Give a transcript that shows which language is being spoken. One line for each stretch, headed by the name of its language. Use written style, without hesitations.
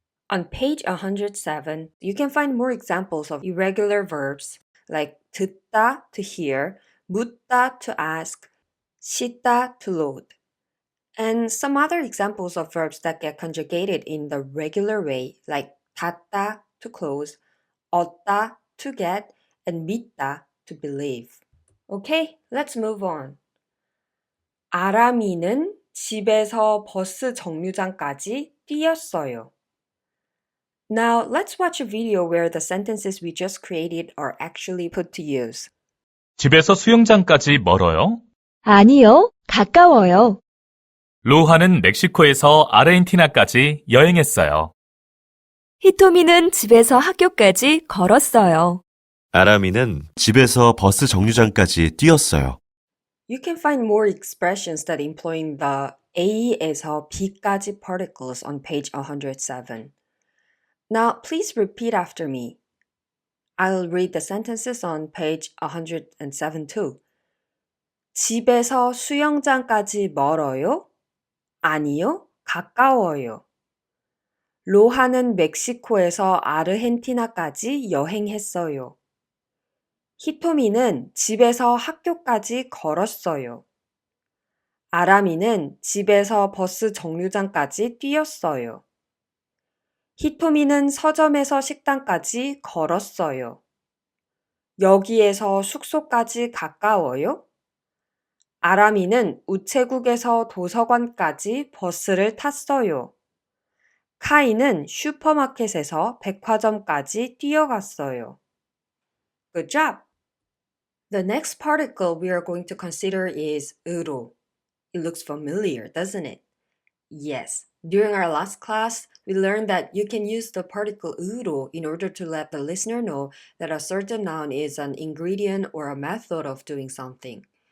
English: On page 107, you can find more examples of irregular verbs like 듣다 to hear, 묻다 to ask, 씻다 to load, and some other examples of verbs that get conjugated in the regular way like 닫다 to close, 얻다 to get, and 믿다 to believe. Okay, let's move on.
Korean: 아람이는 집에서 버스 정류장까지 뛰었어요.
English: Now, let's watch a video where the sentences we just created are actually put to use.
Korean: 집에서 수영장까지 멀어요? 아니요, 가까워요. 로하는 멕시코에서 아르헨티나까지 여행했어요. 히토미는 집에서 학교까지 걸었어요. 아람이는 집에서 버스 정류장까지 뛰었어요.
English: You can find more expressions that employ the A에서 B까지 particles on page 107. Now, please repeat after me. I'll read the sentences on page 107 too.
Korean: 집에서 수영장까지 멀어요? 아니요, 가까워요. 로하는 멕시코에서 아르헨티나까지 여행했어요. 히토미는 집에서 학교까지 걸었어요. 아람이는 집에서 버스 정류장까지 뛰었어요. 히토미는 서점에서 식당까지 걸었어요. 여기에서 숙소까지 가까워요? 아람이는 우체국에서 도서관까지 버스를 탔어요. 카이는 슈퍼마켓에서 백화점까지 뛰어갔어요.
English: Good job! The next particle we are going to consider is 으로. It looks familiar, doesn't it? Yes. During our last class, we learned that you can use the particle 으로 in order to let the listener know that a certain noun is an ingredient or a method of doing something.